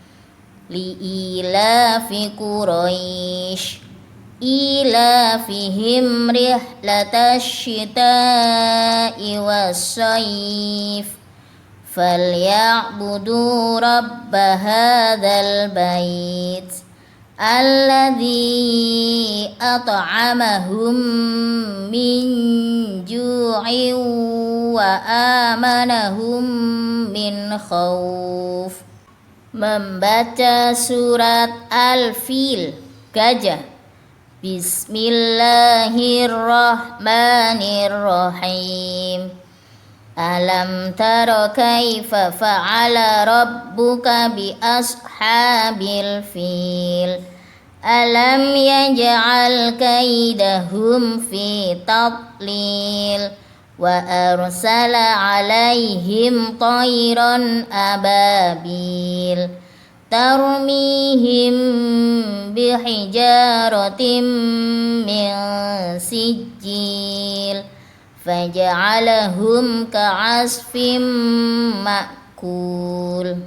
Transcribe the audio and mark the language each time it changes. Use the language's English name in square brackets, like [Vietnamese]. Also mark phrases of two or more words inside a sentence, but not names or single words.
[Arabic] لإيلاف قريش إيلافهم رحلة الشتاء والصيف فليعبدوا رب هذا البيت الذي أطعمهم من جوع وآمنهم من خوف. [Indonesian] Membaca surat Al-Fil, gajah. [Arabic] Bismillahirrahmanirrahim. ألم تر كيف فعل ربك بأصحاب الفيل. ألم يجعل كيدهم في تضليل وأرسل عليهم طيرا أبابيل ترميهم بحجارة من سجيل فجعلهم كعصف مأكول.